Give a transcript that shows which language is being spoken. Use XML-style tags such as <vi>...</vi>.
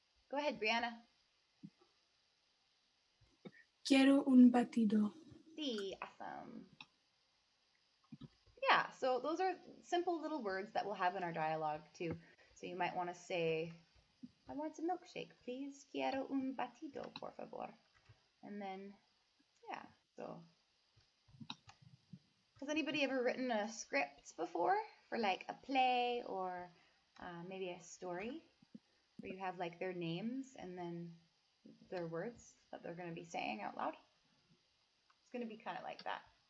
<en>Go ahead, Brianna.</en> <es>Quiero un batido.</es> <en>Sí, awesome. Yeah, so those are simple little words that we'll have in our dialogue too. So you might want to say, I want a milkshake, please.</en> <es>Quiero un batido, por favor.</es> <en>And then, yeah, so. Has anybody ever written a script before for like a play or maybe a story where you have like their names and then their words that they're going to be saying out loud? It's going to be kind of like that.</en>